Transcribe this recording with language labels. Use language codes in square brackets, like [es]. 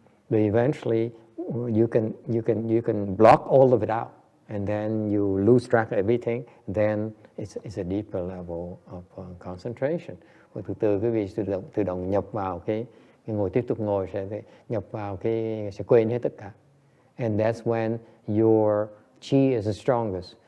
[en] But eventually, you can block all of it out, and then you lose track of everything. Then it's a deeper level of concentration. [vi] Và từ từ quý vị tự động nhập vào cái tiếp tục ngồi sẽ nhập vào sẽ quên hết tất cả. [en] And that's when your chi is the strongest.